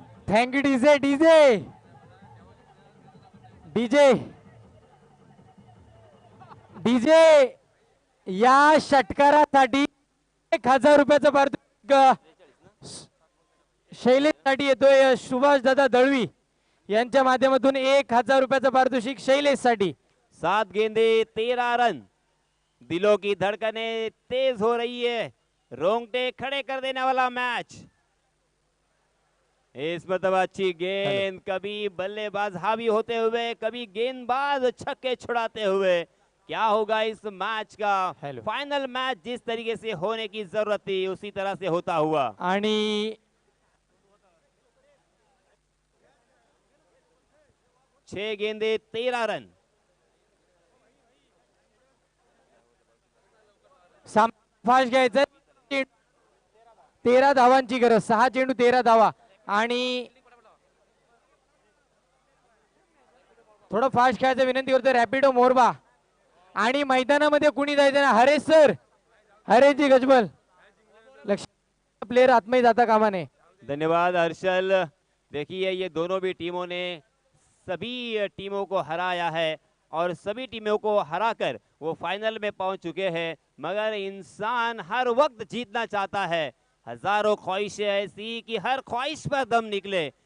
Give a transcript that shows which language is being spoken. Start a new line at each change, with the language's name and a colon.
English: thank you
Marathi: DJ DJ DJ DJ या षटकारासाठी 1000 रुपयाचं पारितोषिक शैलेशसाठी येतोय। सुभाष दादा दळवी यांच्या माध्यमातून 1000 रुपयाचं पारितोषिक शैलेशसाठी।
Hindi: 7 गेंदे 13 रन। दिलों की धड़कनें तेज हो रही है, रोंगटे खड़े कर देने वाला मैच। इस मतलब अच्छी गेंद, कभी बल्लेबाज हावी होते हुए, कभी गेंदबाज छक्के छुड़ाते हुए। क्या होगा इस मैच का? फाइनल मैच जिस तरीके से होने की जरूरत थी उसी तरह से होता हुआ।
Marathi: आणि
Hindi: 6 गेंदे 13 रन।
Marathi: फास्ट घ्यायचं, 13 धावांची गरज, 6 चेंडू 13 धावा आणि थोडं फास्ट खेळायचं विनंती करतो रॅपिडो मोरबा। आणि मैदानामध्ये कुणी जायचं ना, हरेश सर, हरेशजी गजबल, लक्ष प्लेयर आत्मही जाता कामा नये। धन्यवाद हर्षल।
Hindi: देखिए ये दोनों भी टीमों ने सभी टीमों को हराया है और सभी टीमों को हराकर वो फाइनल में पहुंच चुके हैं, मगर इंसान हर वक्त जीतना चाहता है। हजारों ख्वाहिशें ऐसी कि हर ख्वाहिश पर दम निकले।